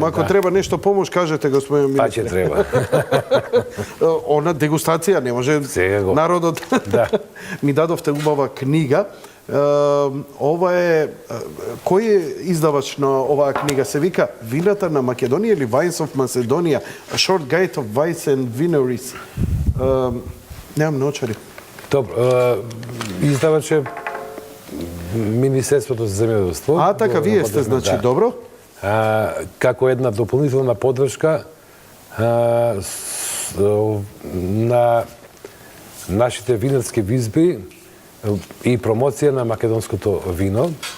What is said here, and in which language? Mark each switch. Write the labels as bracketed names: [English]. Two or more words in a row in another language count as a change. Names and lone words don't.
[Macedonian] Ако треба нешто помош, кажете, господин министр. Па ќе треба. Она дегустација не може народот. Ми дадовте убава книга. Ова е... Кој е издавач на оваа книга? Се вика Вината на Македонија или [English] Wines of Macedonia? A Short Guide of Wines and Wineries. [Macedonian] Немам наочари. Добро, издавач е Министерството за земјоделство. А, така, вие сте, значи, добро. Како една дополнителна поддршка на нашите винарски визби и промоција на македонското вино.